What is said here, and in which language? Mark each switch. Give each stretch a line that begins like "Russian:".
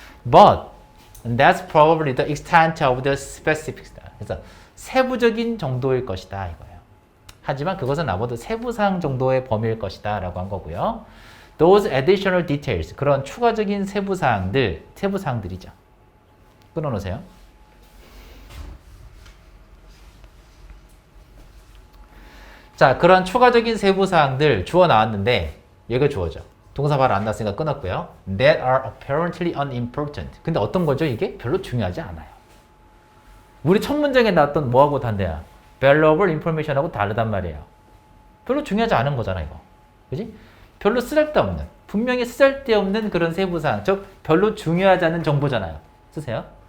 English: But that's probably the extent of the specifics.
Korean: 그래서 세부적인 정도일 것이다 이거예요. 하지만 그것은 아마도 세부사항 정도의 범위일 것이다 라고 한 거고요.
English: Those additional details.
Korean: 그런 추가적인 세부사항들이죠. 끊어놓으세요. 자, 그런 추가적인 세부사항들 주어 나왔는데 얘가 주어져. 동사 바로 안 났으니까 끊었고요.
English: That are apparently unimportant.
Korean: 근데 어떤 거죠? 이게 별로 중요하지 않아요. 우리 첫 문장에 나왔던 뭐하고 단대야? valuable information하고 다르단 말이에요. 별로 중요하지 않은 거잖아 이거. 그지? 별로 쓸데없는, 분명히 쓸데없는 그런 세부사항, 즉 별로 중요하지 않은 정보잖아요. 쓰세요.